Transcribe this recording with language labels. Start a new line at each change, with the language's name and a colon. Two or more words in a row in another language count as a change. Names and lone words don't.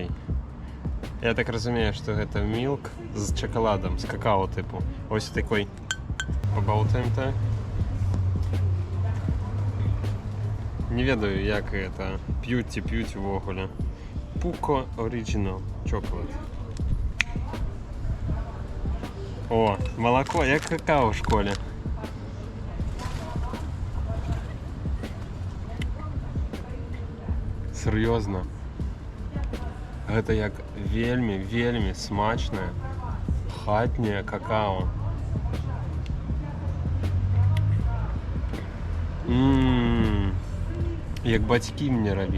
Belarusian: Я так разумею, што гэта мілк з чакаладам, з какао тыпу. Ось такой пабаўтаем так. Не ведаю, як гэта п'юць увогуле. Pucco Original Chocolate.
Ukrainian: О, молоко, як какао в школе.
Belarusian: Сур'ёзна. Гэта як вельмі смачнае хатняе какао. Як бацькі мне рабілі.